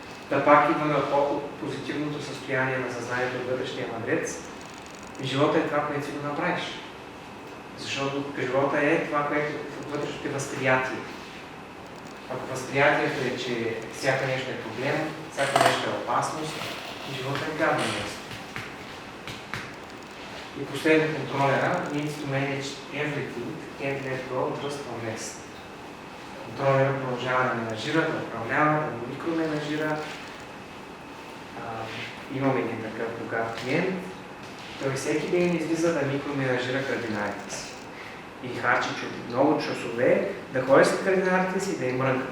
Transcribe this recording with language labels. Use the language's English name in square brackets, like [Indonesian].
[Bulgarian] Да пак идваме от позитивното състояние на съзнанието от вътрешния мъдрец. Живота е това, което си го направиш. Защото живота е това, което вътрешното е възприятие. Ако възприятието е, че всяка нещо е проблем, всяка нещо е опасност, живота е гадно място. И последен контролера [English] needs to manage everything, can't let go, just unrest. [Bulgarian] Контролера продължава да менажира, да управлява, да микроменажира. Имаме един такъв богат клиент. Той всеки ден излиза да микроменажира кардиналите си. И харчи много часове да ходи след кардиналите си, да им мрънка.